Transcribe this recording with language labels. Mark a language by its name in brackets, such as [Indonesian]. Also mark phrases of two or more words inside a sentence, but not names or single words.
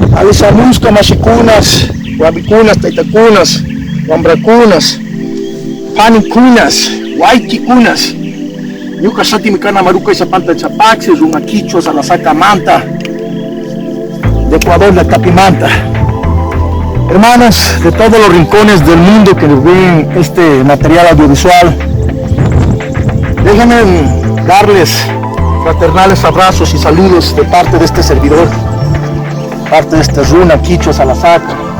[Quechua] Samusca, Mashikunas, Guabicunas, Taitacunas, Wambracunas, Panicunas, Huayquicunas, Yucasati, Micana, Maruca y Zapanta, Chapaxis, Rumaquichos, Alasaca, Manta, [Spanish] de Ecuador, la Capimanta. Hermanas de todos los rincones del mundo que ven este material audiovisual, déjenme darles fraternales abrazos y saludos de parte de este servidor, parte de este Runa Quichua Salasaca.